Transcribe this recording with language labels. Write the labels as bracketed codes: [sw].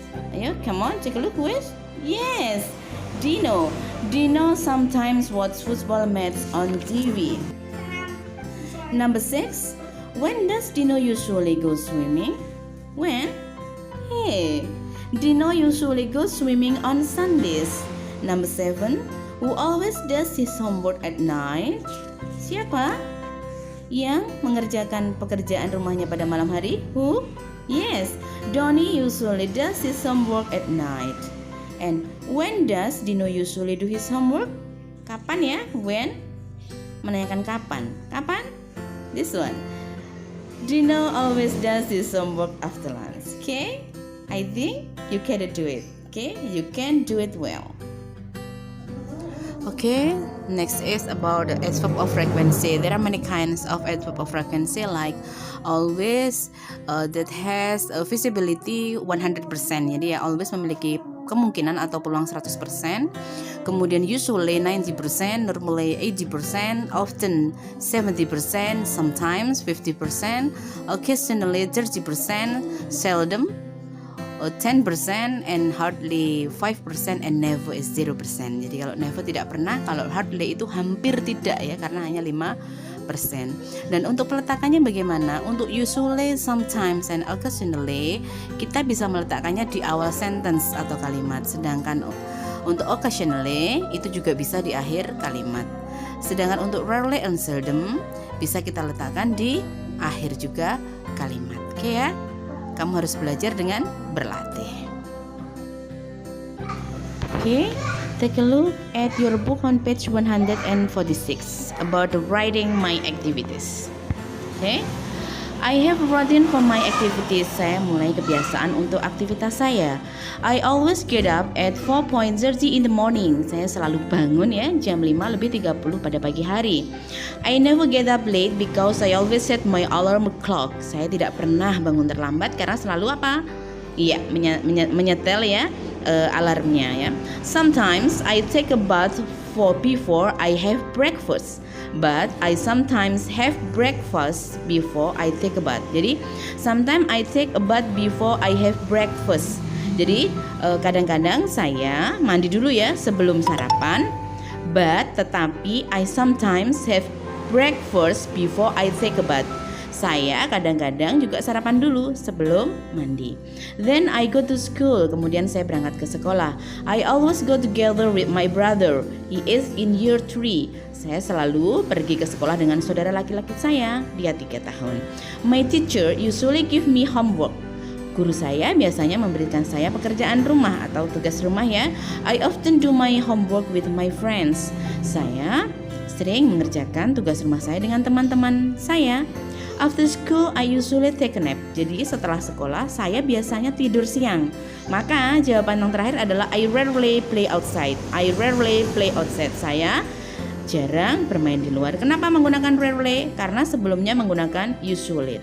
[en] Ayo, come on, take a look, Wish. Yes, Dino sometimes watch football match on TV. Number 6. When does Dino usually go swimming? When? Hey, Dino usually goes swimming on Sundays. Number 7. Who always does his homework at night? [id] Siapa yang mengerjakan pekerjaan rumahnya pada malam hari? [en] Who? Yes, Donnie usually does his homework at night. And when does Dino usually do his homework? [id] Kapan ya? [en] When? [id] Menanyakan kapan. Kapan? [en] This one. Dino always does his homework after lunch. Okay? I think you can do it. Okay? You can do it well. Okay, next is about the adverb of frequency. There are many kinds of adverb of frequency, like always, that has a visibility 100%. [id] Jadi ya always memiliki kemungkinan atau peluang 100%. [en] Kemudian usually 90%, normally 80%, often 70%, sometimes 50%, occasionally 30%, seldom 10%, and hardly 5%, and never is 0%. [id] Jadi kalau never tidak pernah, kalau hardly itu hampir tidak ya, karena hanya 5%. Dan untuk peletakannya bagaimana? Untuk usually, sometimes, and occasionally kita bisa meletakkannya di awal sentence atau kalimat. Sedangkan untuk occasionally itu juga bisa di akhir kalimat. Sedangkan untuk rarely and seldom bisa kita letakkan di akhir juga kalimat. Oke ya? Kamu harus belajar dengan berlatih. [en] Okay, take a look at your book on page 146 about writing my activities. Okay, I have written for my activities. [id] Saya mulai kebiasaan untuk aktivitas saya. [en] I always get up at 4:30 in the morning. [id] Saya selalu bangun ya jam 5:30 pada pagi hari. [en] I never get up late because I always set my alarm clock. [id] Saya tidak pernah bangun terlambat karena selalu apa? Iya, menyetel ya alarmnya ya. [en] Sometimes I take a bath before I have breakfast. But I sometimes have breakfast before I take a bath. Jadi sometimes I take a bath before I have breakfast. [id] Jadi kadang-kadang saya mandi dulu ya sebelum sarapan. [en] But tetapi I sometimes have breakfast before I take a bath. [id] Saya kadang-kadang juga sarapan dulu sebelum mandi. [en] Then I go to school. [id] Kemudian saya berangkat ke sekolah. [en] I always go together with my brother. He is in year 3. [id] Saya selalu pergi ke sekolah dengan saudara laki-laki saya. Dia 3 tahun. [en] My teacher usually give me homework. [id] Guru saya biasanya memberikan saya pekerjaan rumah atau tugas rumah ya. [en] I often do my homework with my friends. [id] Saya sering mengerjakan tugas rumah saya dengan teman-teman saya. [en] After school, I usually take a nap. [id] Jadi setelah sekolah, saya biasanya tidur siang. Maka jawaban yang terakhir adalah [en] I rarely play outside. I rarely play outside. [id] Saya jarang bermain di luar. Kenapa menggunakan rarely? Karena sebelumnya menggunakan usually.